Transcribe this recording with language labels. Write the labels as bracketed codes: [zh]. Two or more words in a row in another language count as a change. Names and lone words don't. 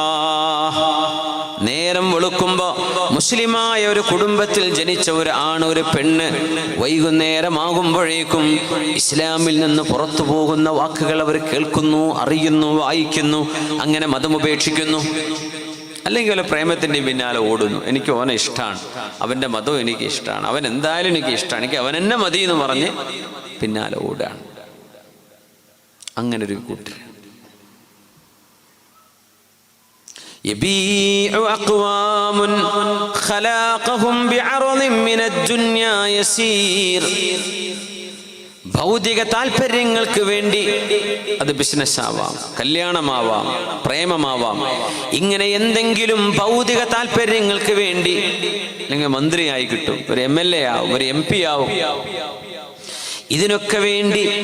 [ml] നേരം വെളുക്കുമ്പോൾ മുസ്ലിമായ ഒരു കുടുംബത്തിൽ ജനിച്ച ഒരു ആണ്, ഒരു പെണ്ണ് വൈകുന്നേരമാകുമ്പോഴേക്കും ഇസ്ലാമിൽ നിന്ന് പുറത്തു പോകുന്ന വാക്കുകൾ അവർ കേൾക്കുന്നു, അറിയുന്നു, വായിക്കുന്നു, അങ്ങനെ മതമുപേക്ഷിക്കുന്നു. അല്ലെങ്കിൽ വല്ല പ്രേമത്തിൻ്റെ പിന്നാലെ ഓടുന്നു. എനിക്ക് അവനെ ഇഷ്ടമാണ്, അവൻ്റെ മതവും എനിക്ക് ഇഷ്ടമാണ്, അവൻ എന്തായാലും എനിക്ക് ഇഷ്ടമാണ്, എനിക്ക് അവൻ എന്നെ മതി എന്ന് പറഞ്ഞ് പിന്നാലെ ഓടാണ്. അങ്ങനൊരു കൂട്ടർ. [ar] يبيع أقوام خلاقهم بعرض من الدنيا يسير. [ml] ഭൗതിക താല്പര്യങ്ങൾക്ക് വേണ്ടി, അത് ബിസിനസ് ആവാം, കല്യാണമാവാം, പ്രേമമാവാം, ഇങ്ങനെ എന്തെങ്കിലും ഭൗതിക താല്പര്യങ്ങൾക്ക് വേണ്ടി, അല്ലെങ്കിൽ മന്ത്രിയായി കിട്ടും, ഒരു MLA ആവും, ഒരു MP ആവും, ഇതിനൊക്കെ വേണ്ടി